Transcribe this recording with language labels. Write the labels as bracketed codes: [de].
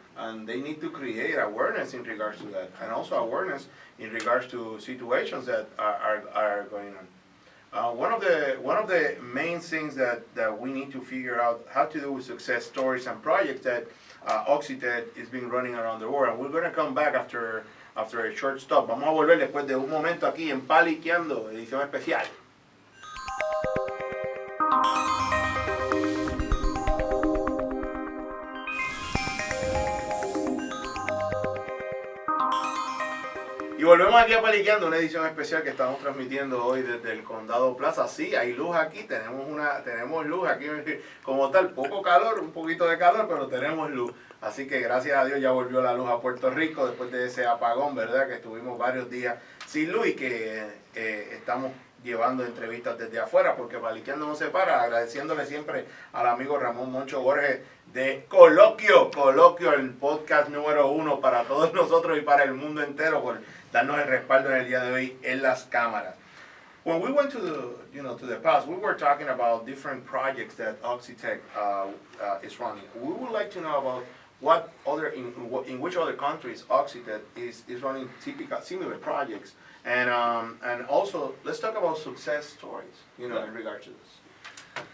[en] And they need to create awareness in regards to that, and also awareness in regards to situations that are going on. One of the main things that we need to figure out how to do with success stories and projects that Oxitec is been running around the world. And we're going to come back after a short stop. [es] Vamos a volver después de un momento aquí en Paliqueando, edición especial. Y volvemos aquí a Paliqueando, una edición especial que estamos transmitiendo hoy desde el Condado Plaza. Sí, hay luz aquí, tenemos luz aquí como tal, poco calor, un poquito de calor, pero tenemos luz. Así que gracias a Dios ya volvió la luz a Puerto Rico después de ese apagón, ¿verdad? Que estuvimos varios días sin luz y que estamos llevando entrevistas desde afuera, porque Paliqueando no se para, agradeciéndole siempre al amigo Ramón Moncho Borges de Coloquio, el podcast número 1 para todos nosotros y para el mundo entero, por darnos el respaldo en el día de hoy en las cámaras. [en] When we went to the past, we were talking about different projects that Oxitec is running. We would like to know about what other in which other countries Oxitec is running similar projects, and also let's talk about success stories, in regards to this.